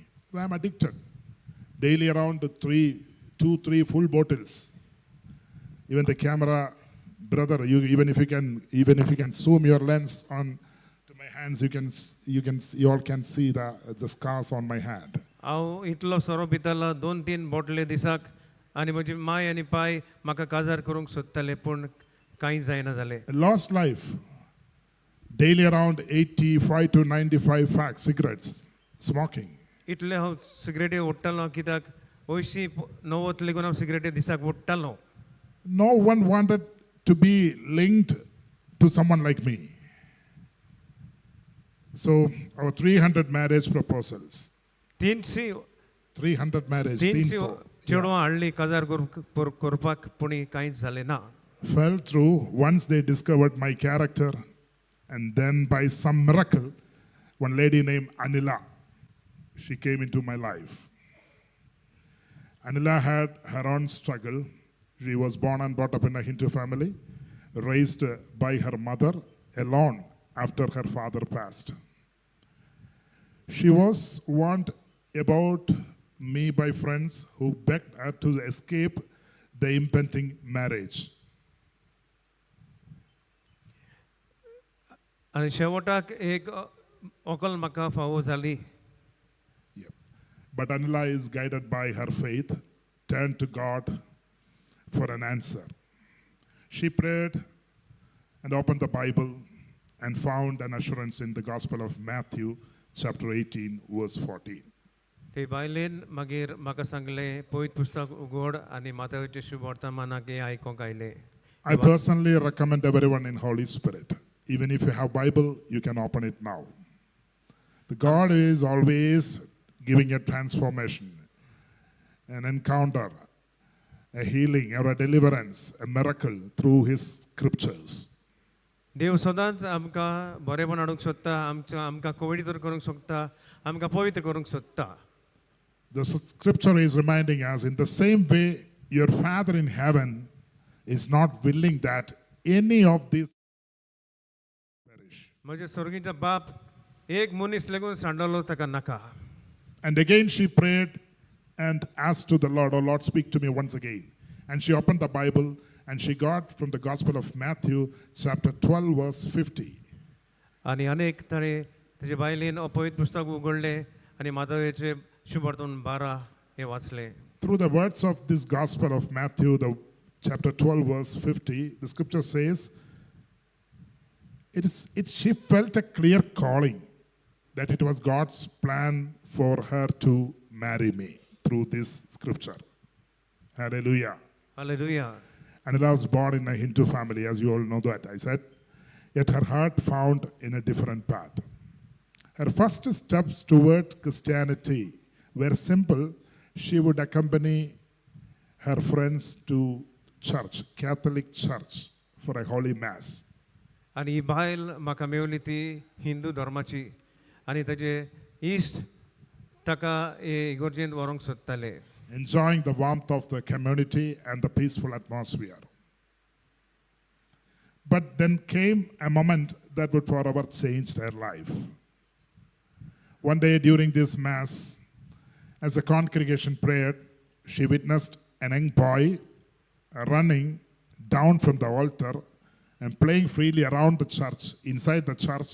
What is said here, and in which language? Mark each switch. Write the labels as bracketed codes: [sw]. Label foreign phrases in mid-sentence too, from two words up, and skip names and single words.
[en] So I'm addicted. Daily around 2-3 full bottles. Even the camera, brother, even if you can zoom your lens on to my hands, you all can see the scars on my hand. [kok] हांव इतलो सोरो पितालो 2-3 बोटले दिसाक आनी म्हजी माय आनी पाय म्हाका काजार करूंक सोदताले पूण कांय जायना जालें. [en] Lost life. Daily around 85 to 95 packs, cigarettes, smoking. [kok] इतले हांव सिगरेटी ओडटालो कित्याक 80-90 लेगून हांव सिगरेटी दिसाक ओडटालो. [en] No one wanted to be linked to someone like me. So our 300 marriage proposals. 300 marriage. 300 [kok] चेडवां हाडली काजार करपाक पूण कांयच जालें ना. [en] Fell through once they discovered my character, and then by some miracle, one lady named Anila, she came into my life. Anila had her own struggle. She was born and brought up in a Hindu family, raised by her mother alone after her father passed. She was warned about me by friends who begged her to escape the impending marriage. [kok] आनी शेवटाक एक ओकल म्हाका फावो जाली. [en] But Anila is guided by her faith, turned to God for an answer. She prayed and opened the Bible and found an assurance in the Gospel of Matthew, chapter 18, verse 14. [kok] ते बायलेन मागीर म्हाका सांगलें पवित्र पुस्तक उगड आनी माथ्याचें शुभ वर्तमानाक हें आयकोंक आयलें. [en] I personally recommend everyone in Holy Spirit. Even if you have Bible, you can open it now. The God is always giving a transformation, an encounter, a healing or a deliverance, a miracle through His scriptures. [kok] देव सदांच आमकां बरेपण हाडूंक सोदता, आमकां कोविडीतर करूंक सोदता, आमकां पवित्र करूंक सोदता. [en] The scripture is reminding us, in the same way, your Father in heaven is not willing that any of these perish. [kok] म्हजे स्वर्गीचा बाप एक मनीस लेगून सांडलो ताका नाका. [en] And again she prayed and asked to the Lord, "Oh Lord, speak to me once again." And she opened the Bible and she got from the Gospel of Matthew, chapter 12, verse 50. [kok] आनी अनेक ताणें तेजे बायलेन पवित्र पुस्तक उगडलें आनी माधवेचे शुभ वर्तमान 12 हे वाचलें. [en] Through the words of this Gospel of Matthew, the chapter 12, verse 50, the scripture says, she felt a clear calling that it was God's plan for her to marry me through this scripture. Hallelujah. Hallelujah. Anila was born in a Hindu family, as you all know that, I said. Yet her heart found in a different path. Her first steps toward Christianity were simple. She would accompany her friends to church, Catholic church, for a holy mass. [kok] आनी ही बायल म्हाका मेवली ती हिंदू धर्माची आनी ताजे इश्ट ताका इगोर्जेंत व्हरूंक सोदताले. [en] enjoying the warmth of the community and the peaceful atmosphere. But then came a moment that would forever change her life. One day during this Mass, as the congregation prayed, she witnessed a young boy running down from the altar and playing freely around the church, inside the church.